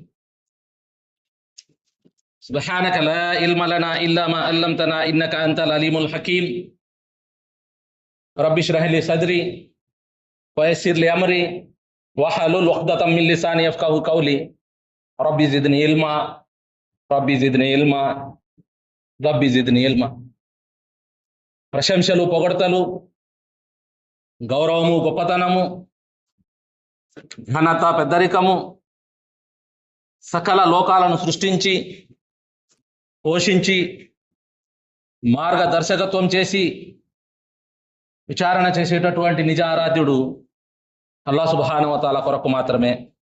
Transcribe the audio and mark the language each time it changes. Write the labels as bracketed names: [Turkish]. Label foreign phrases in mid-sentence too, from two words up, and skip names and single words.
[Arabic] سبحانك لا علم لنا إلا ما علمتنا إنك أنت العليم الحكيم. رب اشرح لي صدري ويسر لي أمري واحلل عقدة من لساني يفقهوا قولي. ربي زدني علما ربي زدني علما ربي زدني علما. [Telugu] ప్రశంసలు, పొగడతలు, గౌరవము, గొప్పతనము, ఘనత, పెద్దరికము సకల లోకాలను సృష్టించి పోషించి మార్గదర్శకత్వం చేసి విచారణ చేసేటటువంటి నిజ ఆరాధ్యుడు [Arabic] الله سبحانه وتعالى [Telugu] కొరకు మాత్రమే.